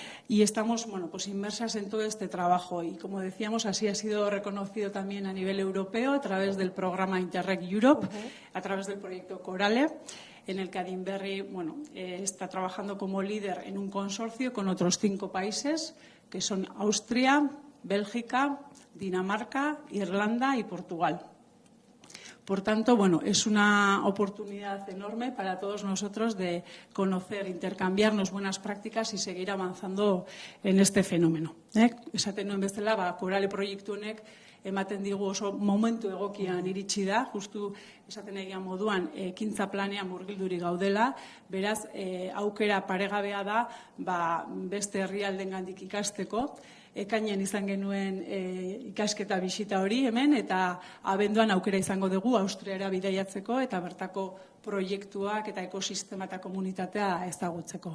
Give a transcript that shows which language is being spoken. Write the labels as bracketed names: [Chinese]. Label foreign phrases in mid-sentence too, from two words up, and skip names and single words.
[Spanish] y estamos pues inmersas en todo este trabajo. Y como decíamos, así ha sido reconocido también a nivel europeo a través del programa Interreg Europe, a través del proyecto Corale, en el que Adinberri está trabajando como líder en un consorcio con otros 5 países, que son Austria, Bélgica, Dinamarca, Irlanda y Portugal. Por tanto, es una oportunidad enorme para todos nosotros de conocer, intercambiarnos buenas prácticas y seguir avanzando en este fenómeno. [Basque] Esaten nuen bezala, Korale proiektu honek ematen digu oso momentu egokian iritsi da, justu esaten egian moduan ekintza planean murgildurik gaudela, beraz aukera paregabea da beste herrialdengandik ikasteko. Ekainean izan genuen ikasketa bisita hori hemen, eta abenduan aukera izango dugu Austriara bidaiatzeko eta bertako proiektuak eta ekosistema eta komunitatea ezagutzeko.